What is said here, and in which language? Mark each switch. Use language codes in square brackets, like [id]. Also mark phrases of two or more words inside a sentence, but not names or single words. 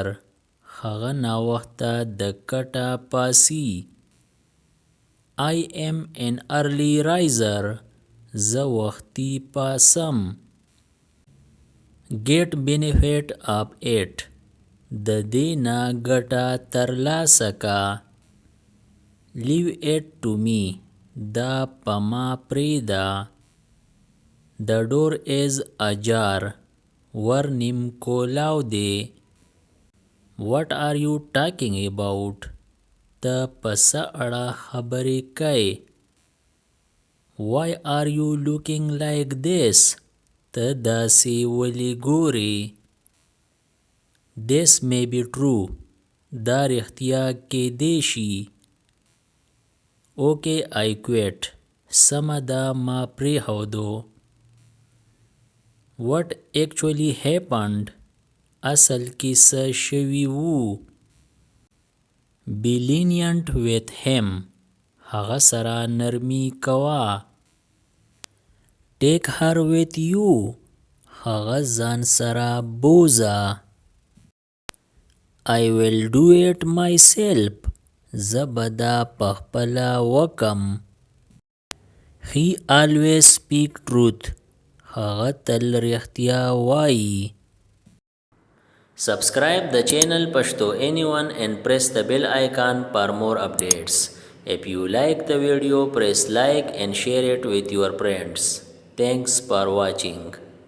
[ps] هغه ناوخته د کټه پاسي. [en] I am an early riser. [ps] زه وختي پاسم. [en] Get benefit of it. [ps] د دې نه ګټه ترلاسه کا. [en] Leave it to me. [ps] دا په ما پرېږده. [en] The door is ajar. [ps] ور نیم کولاو دی. [en] What are you talking about? [ps] ته په څه اړه خبرې کوې. [en] Why are you looking like this? [ps] ته داسې ولې ګورې. [en] This may be true. [ps] دا رښتیا کیدی شي. [en] Okay, I quit. [ps] سمه ده ما پرېښودو. [en] What actually happened? [ps] اصل کې څه شوي وو. [en] Be lenient with him. [ps] هغه سره نرمي کوه. [en] Take her with you. [ps] هغه ځان سره بوزه. [en] I will do it myself. [ps] زه به دا پخپله وکم. [en] He always speak truth. [ps] هغه تل رښتیا وایي. [en] Subscribe the channel Pashto Anyone and press the bell icon for more updates. If you like the video, press like and share it with your friends. Thanks for watching.